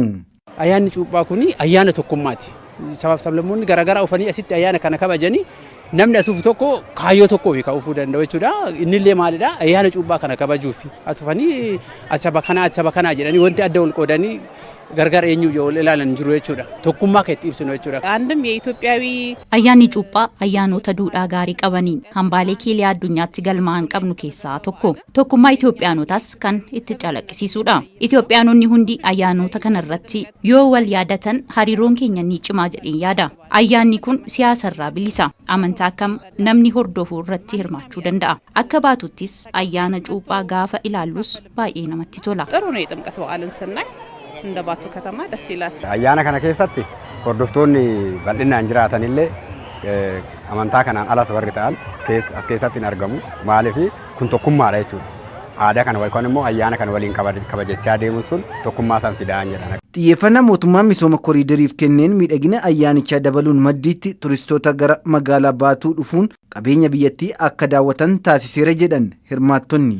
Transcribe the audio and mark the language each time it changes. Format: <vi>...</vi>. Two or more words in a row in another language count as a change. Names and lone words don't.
<om>Ayyaanni cuuphaa kuni ayyaana tokkummaati. Sabaaf sablammoonni garaagaraa ufanii asitti ayyaana kana kabajanii namni asuuf tokko kaayyoo tokko fi ka'uufuu danda'u jechuudha. Innillee maalidha? Ayyaana cuuphaa kana kabajuuf asufanii asaba kana jedhanii wanti adda wal qoodanii gargar eenyu yoo ilaalan jiru jechuudha. Tokkummaa kan itti ibsinu jechuudha.</om> <am>አንድም የኢትዮጵያዊ</am> <om>ayyaanni cuuphaa ayyaanota duudhaa gaarii qabaniin hambaalee kiilii addunyaatti galmaa'an qabnu keessaa tokko. Tokkummaa Itoophiyaanotaas kan itti calaqqisiisudha. Itoophiyaanonni hundi ayyaanota kanarratti yoo wal yaadatan hariiroon keenya ni cimaa jedheen yaada. Ayyaanni kun siyaasarraa bilisa. Amantaa akkam namni hordofuu irratti hirmaachuu danda'a. Akka baatuttis ayyaana cuuphaa gaafa ilaallus baay'ee namatti tola.</om> <am>ጥሩ ነው የጥምቀት በዓልን ስናይ እንደ ባቱ ከተማ ደስ ይላል።</am> <om>Ayyaana kana keessatti hordoftoonni bal'inaan jiraatanillee amantaa kanaan alas warri ta'an as keessatti hin argamu. Maaliif kun tokkummaadha jechuudha. Aadaa kana yookaan immoo ayyaana kana waliin kabajachaa deemuun sun tokkummaa san fidaan jedhan. Xiyyeeffannaa mootummaan misooma koriidariif kenneen miidhagina ayyaanichaa dabaluun maddiitti turistoota gara magaalaa Baatuu dhufuun qabeenya biyyattii akka daawwatan taasiseera jedhan hirmaattonni.</om>